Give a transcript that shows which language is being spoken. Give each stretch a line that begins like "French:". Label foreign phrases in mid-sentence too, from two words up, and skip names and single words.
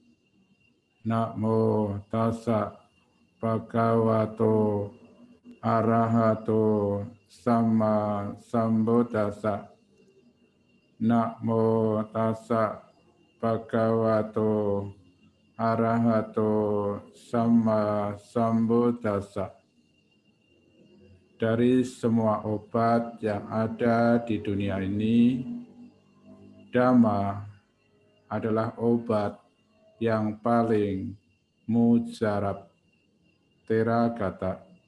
Pali: Namo tassa bhagavato arahato sama sambuddhassa. Namo tassa bhagavato arahato sama sambuddhassa.
Indonesian: Dari semua obat yang ada di dunia ini, Dhamma adalah obat yang paling mujarab, Theragata.